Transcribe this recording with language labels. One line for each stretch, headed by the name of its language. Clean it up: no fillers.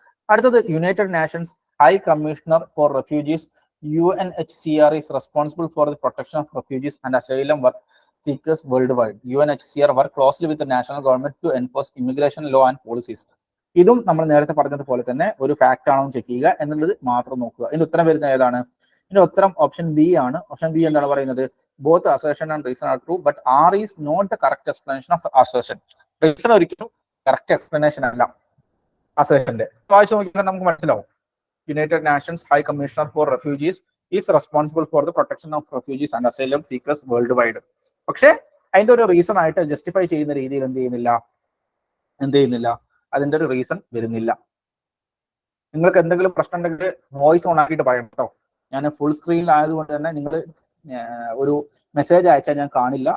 Malayalam: അടുത്തത്,
English: United Nations High Commissioner for Refugees UNHCR is responsible for the protection of refugees and asylum seekers worldwide. UNHCR work closely with the national government to enforce immigration law and policies.
Malayalam: ഇതും നമ്മൾ നേരത്തെ പറഞ്ഞതുപോലെ തന്നെ ഒരു fact ആണോ check ചെയ്യുക എന്നുള്ളത് മാത്രം നോക്കുക. ഇതിന്റെ ഉത്തരം വരുന്നത് ഏതാണ്? ഇതിന്റെ ഉത്തരം ഓപ്ഷൻ ബി ആണ്. ഓപ്ഷൻ ബി എന്താണ് പറയുന്നത്?
English: Both assertion and reason are true but R is not the correct explanation of assertion.
Malayalam: Reason ഒരിക്കലും കറക്റ്റ് എക്സ്പ്ലനേഷൻ അല്ല അസേഷന്റെ. വായിച്ചു നോക്കിയാൽ നമുക്ക് മനസ്സിലാവും.
English: United Nations High Commissioner for Refugees is responsible for the protection of refugees and asylum seekers worldwide.
Malayalam: പക്ഷേ അതിന്റെ ഒരു reason ആയിട്ട് ജസ്റ്റിഫൈ ചെയ്യുന്ന രീതിയിൽ എന്ത് ചെയ്യുന്നില്ല, അതിന്റെ ഒരു റീസൺ വരുന്നില്ല. നിങ്ങൾക്ക് എന്തെങ്കിലും പ്രശ്നം ഉണ്ടെങ്കിൽ വോയിസ് ഓൺ ആക്കിയിട്ട് പറയണം കേട്ടോ. ഞാൻ ഫുൾ സ്ക്രീനിലായതുകൊണ്ട് തന്നെ നിങ്ങൾ ഒരു മെസ്സേജ് അയച്ചാൽ ഞാൻ കാണില്ല.